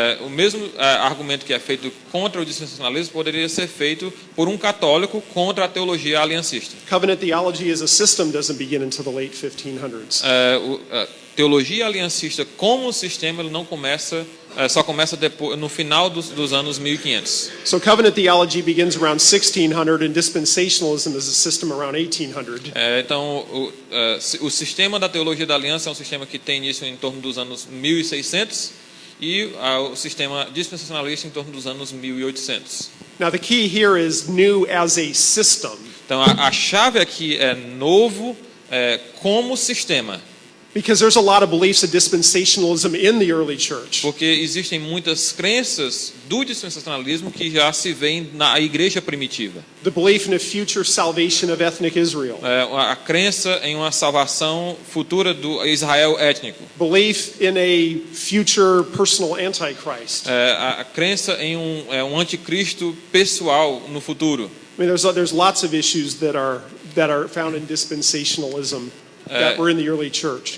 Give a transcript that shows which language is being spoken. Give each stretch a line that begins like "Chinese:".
Portuguese: O mesmo argumento que é feito contra o dispensacionalismo poderia ser feito por um católico contra a teologia aliancista.
English: Covenant theology as a system doesn't begin until the late 1500s.
Portuguese: Teologia aliancista como sistema ele não começa só começa depois, no final dos anos 1500.
English: So covenant theology begins around 1600 and dispensationalism is a system around 1800.
Portuguese: Então o sistema da teologia da aliança é um sistema que tem início em torno dos anos 1600 e o sistema dispensacionalista em torno dos anos 1800.
English: Now the key here is new as a system.
Portuguese: Então a chave aqui é novo como sistema.
English: Because there's a lot of beliefs of dispensationalism in the early church.
Portuguese: Porque existem muitas crenças do dispensacionalismo que já se veem na igreja primitiva.
English: The belief in a future salvation of ethnic Israel.
Portuguese: A crença em uma salvação futura do Israel étnico.
English: Belief in a future personal antichrist.
Portuguese: A crença em um anticristo pessoal no futuro.
English: I mean, there's lots of issues that are found in dispensationalism that were in the early church.